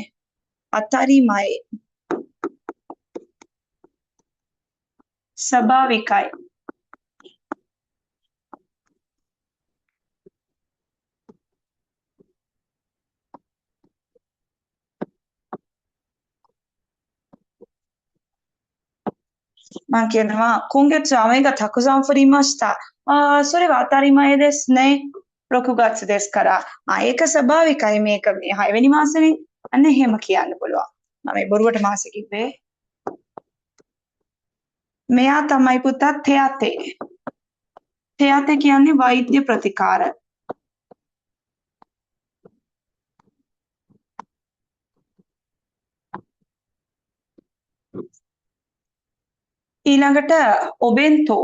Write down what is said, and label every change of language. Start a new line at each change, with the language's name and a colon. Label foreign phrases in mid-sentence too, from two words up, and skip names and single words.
Sinhala: අතරිමය. ස්වභාවිකයි. මං කියනවා
Japanese: 今月雨がたくさん降りました。それは当たり前ですね。6月ですから。
Sinhala: ඒක ස්වභාවිකයි මේක මේ 6 වෙනි මාසෙනේ. අන්න එහෙම කියන්න පුළුවන්. මම මේ බොරුවට මාසෙ කිව්වේ. මෙයා තමයි පුතා තෙයාතේ. තෙයාතේ කියන්නේ වෛද්‍ය ප්‍රතිකාර. ඊළඟට ඔබෙන්තෝ.